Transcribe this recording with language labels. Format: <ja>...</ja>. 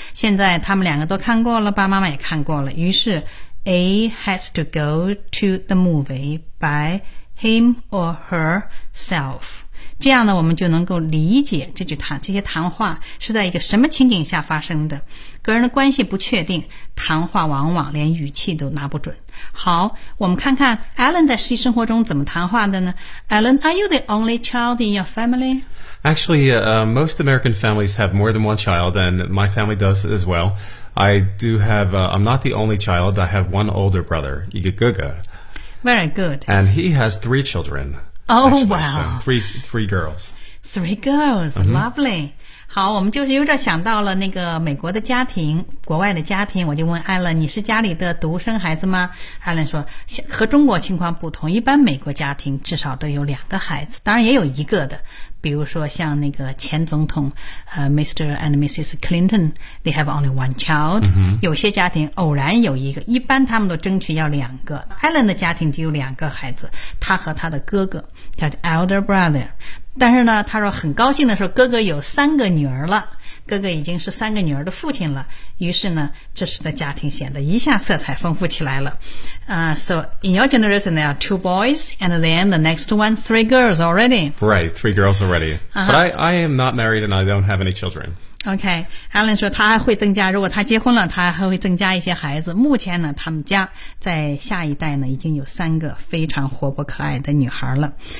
<zh>现在他们两个都看过了，爸妈妈也看过了，于是</zh> <en>A has to go to the movie by him or herself.</en> <zh>这样呢我们就能够理解这句谈这些谈话是在一个什么情景下发生的。个人的关系不确定，谈话往往连语气都拿不准。好，我们看看 Alan 在实际生活中怎么谈话的呢。</zh> <en>Alan, are you the only child in your family? Actually,most American families have more than one child, and my family does as well. I do have,I'm not the only child, I have one older brother, Igaguga. Very good. And he has three children. Oh, actually, wow. Three girls. Three girls,、mm-hmm. lovely.</en> <zh>好，我们就是有点想到了那个美国的家庭，国外的家庭，我就问 Alan, 你是家里的独生孩子吗？ Alan 说，和中国情况不同，一般美国家庭至少都有两个孩子，当然也有一个的。比如说像那个前总统、Mr.</zh> <en>and Mrs. Clinton, they have only one child.、 Mm-hmm.</en> <zh>有些家庭偶然有一个，一般他们都争取要两个。 Alan 的家庭只有两个孩子，他和他的哥哥叫 elder brother。但是呢，他说很高兴的说哥哥有三个女儿了，哥哥已经是三个女儿的父亲了。于是呢，这时的家庭显得一下色彩丰富起来了。</zh> <en>So in your generation there are two boys, and then the next one three girls already. Right, three girls already.、Uh-huh. But I am not married, and I don't have any children.</en> <zh>Okay, Alan 说他还会增加，如果他结婚了，他还会增加一些孩子。目前呢，他们家在下一代呢已经有三个非常活泼可爱的女孩了。</zh>